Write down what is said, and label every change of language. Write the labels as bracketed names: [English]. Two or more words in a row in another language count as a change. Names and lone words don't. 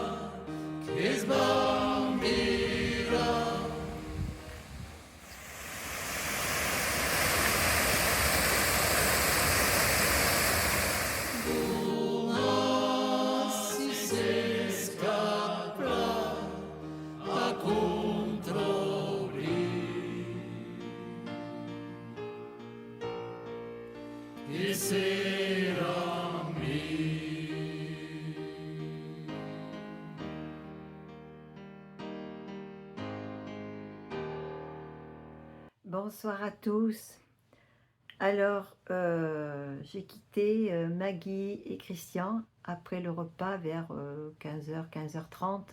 [Italian] si se scappa a controlli e sera mi [French] bonsoir à tous. Alors, j'ai quitté Maggie et Christian après le repas vers 15h, 15h30.